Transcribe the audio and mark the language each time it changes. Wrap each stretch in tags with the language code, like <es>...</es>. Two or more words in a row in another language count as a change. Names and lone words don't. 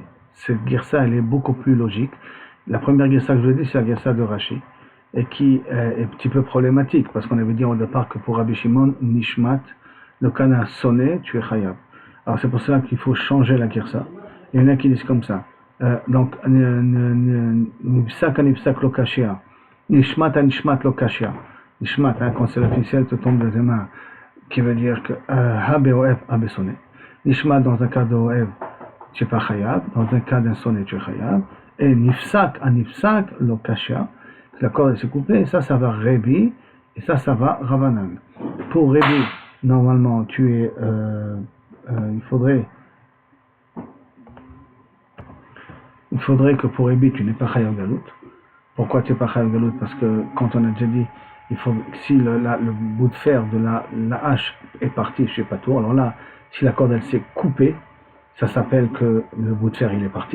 <fr>Cette girsa elle est beaucoup plus logique. La première girsa que je dis c'est la girsa de Rashi. Et qui est un petit peu problématique, parce qu'on avait dit au départ que pour Rabbi Shimon, Nishmat, le cas d'un sonnet, tu es Chayab. Alors c'est pour cela qu'il faut changer la girsa. Il y en a qui disent comme ça. Donc,</fr> <he>נפסק אנפסק לא קשיא. נשמט אנשמט לא קשיא.</he> <fr>Nishmat, hein, quand c'est la ficelle te tombe de tes mains, qui veut dire que Ha be'oev, ha sonnet. Nishmat dans un cas de oev, tu n'es pas Chayab. Dans un cas d'un sonnet, tu es Chayab.</fr> <he>Et נפסק אנפסק לא קשיא.</he> <fr>La corde s'est coupée, ça va Rébi, et ça va Rabbanan. Pour Rébi, normalement, il faudrait que pour Rébi, tu n'es pas</fr> <he>חייב גלות.</he> <fr>Pourquoi tu n'es pas</fr> <he>חייב גלות?</he> <fr>Parce que, quand on a déjà dit, si le bout de fer de la hache est parti, je sais pas tout, alors là, si la corde elle s'est coupée, ça s'appelle que le bout de fer il est parti.</fr>